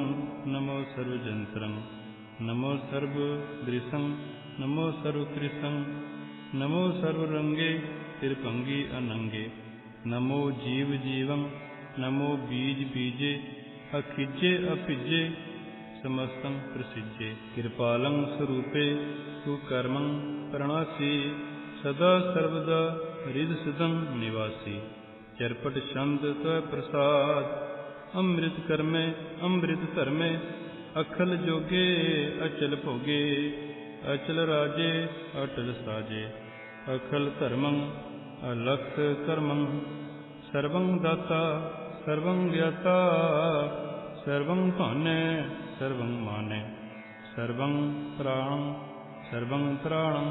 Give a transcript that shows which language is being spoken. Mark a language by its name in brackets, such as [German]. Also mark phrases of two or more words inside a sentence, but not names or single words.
[Braj] नमो सर्व जंत्रं, नमो सर्व दृशं, नमो सर्व कृशं, नमो सर्व रंगे त्रिभंगी अनंगे, नमो जीव जीवं, नमो बीज बीजे, अखिजे अपिजे समस्तं प्रसिजे, कृपालं स्वरूपे कुकर्मं प्रणासी, सदा सर्वदा हृदसदं निवासी, चरपट छंद त्वय प्रसाद, अमृत कर्मे अमृत धर्मे, अखल जोगे अचल भोगे अचल राजे अटल साजे। अखल धरमं अलख करमं सरवं दाता सरवं गिआता। सरवं भानै सरवं मानै सरवं प्राणं सरवं त्राणं।